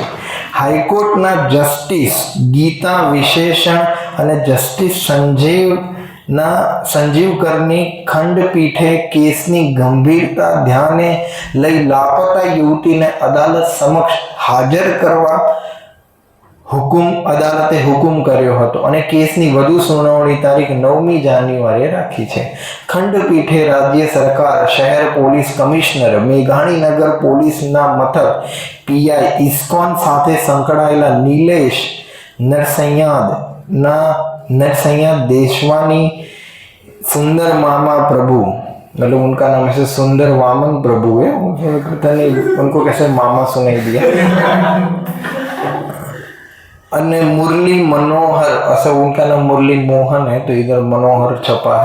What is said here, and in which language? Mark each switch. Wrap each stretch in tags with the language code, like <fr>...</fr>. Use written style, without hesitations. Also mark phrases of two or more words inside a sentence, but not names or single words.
<gu>હાઈકોર્ટના જસ્ટિસ ગીતા વિશેષણ અને જસ્ટિસ સંજીવ કરની ખંડપીઠે કેસની ગંભીરતા ધ્યાને લઈ લાપતા યુવતીને અદાલત સમક્ષ હાજર કરવા અદાલતે હુકમ કર્યો હતો અને કેસની વધુ સુનાવણી તારીખ 9મી જાન્યુઆરીએ રાખી છે। ખંડપીઠે રાજ્ય સરકાર, શહેર પોલીસ કમિશનર, મેઘાણીનગર પોલીસના મથક પીઆઈ ઇસ્કોન સાથે સંકળાયેલા નીલેશ</gu> <hi>नरसैयाद देशवानी, सुंदर मामा प्रभु, मतलब उनका नाम ऐसे सुंदर वामन प्रभु है, उनको कैसे मामा सुनाई दिया, अन्य मुरली मनोहर, ऐसा उनका नाम मुरली मोहन है तो इधर मनोहर छपा है।</hi>